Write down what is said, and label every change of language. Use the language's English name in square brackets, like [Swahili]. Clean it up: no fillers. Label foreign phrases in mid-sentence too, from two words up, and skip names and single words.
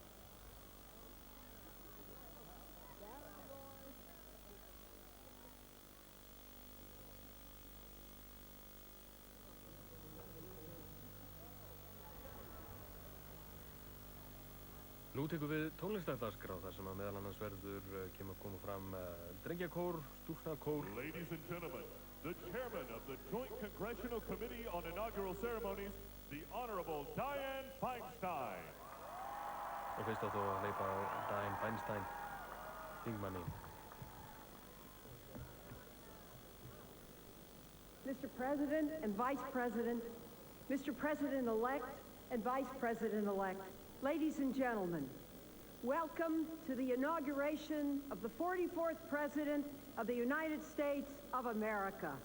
[Icelandic] Nú tekum við tónlistardagskrá þar sem að meðal annars verður koma fram drengjakór, stúlknakór. [English] Ladies and gentlemen, the chairman of the Joint Congressional Committee on Inaugural Ceremonies, the Honorable Dianne Feinstein. [Icelandic] Og fyrst átt að hleypa á Dianne Feinstein, þingmanni. [English] Mr. President and Vice President, Mr. President-elect and Vice President-elect, ladies and gentlemen, welcome to the inauguration of the 44th President of the United States of America.